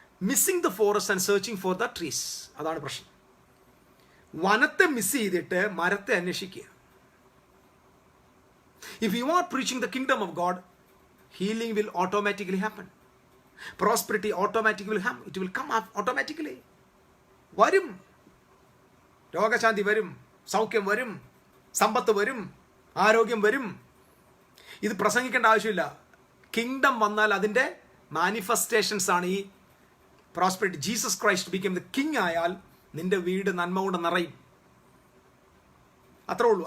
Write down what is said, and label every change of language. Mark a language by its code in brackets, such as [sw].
[en] Missing the forest and searching for the trees. [ml] അതാണ് പ്രശ്നം. വനത്തെ miss ചെയ്തിട്ട് മരത്തെ അന്വേഷിക്കുക. [en] If you are preaching the kingdom of God, healing will automatically happen. Prosperity automatically will happen. It will come up automatically. [ml] വരും, രോഗശാന്തി വരും, സൗഖ്യം വരും, സമ്പത്ത് വരും, ആരോഗ്യം വരും. ഇത് പ്രസംഗിക്കേണ്ട ആവശ്യമില്ല. കിങ്ഡം വന്നാൽ അതിൻ്റെ മാനിഫെസ്റ്റേഷൻസ് ആണ് ഈ prosperity. Jesus Christ [en] become the king [ml] ആയാൽ നിന്റെ വീട് നന്മ കൊണ്ട് നിറയും. അത്രേ ഉള്ളൂ.